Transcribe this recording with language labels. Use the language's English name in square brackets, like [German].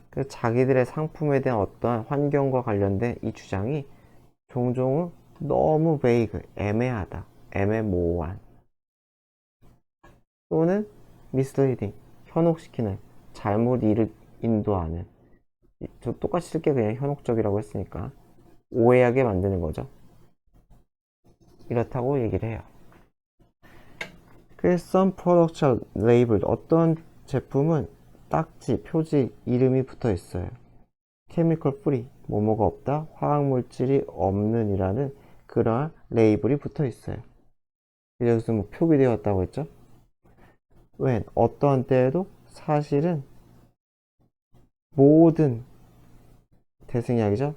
[Korean] 자기들의 상품에 대한 어떤 환경과 관련된 이 주장이 종종 너무 vague, 애매하다, 애매모호한 또는 misleading, 현혹시키는, 잘못 인도하는 저 똑같이 쓸게 그냥 현혹적이라고 했으니까 오해하게 만드는 거죠. 이렇다고 얘기를 해요. 그래서 [English] some products are labeled. [Korean] 어떤 제품은 딱지, 표지, 이름이 붙어 있어요. chemical free, 뭐뭐가 없다, 화학물질이 없는 이라는 그러한 레이블이 붙어 있어요. 여기서 뭐 표기되었다고 했죠? when, 어떠한 때에도 사실은 모든 대승약이죠.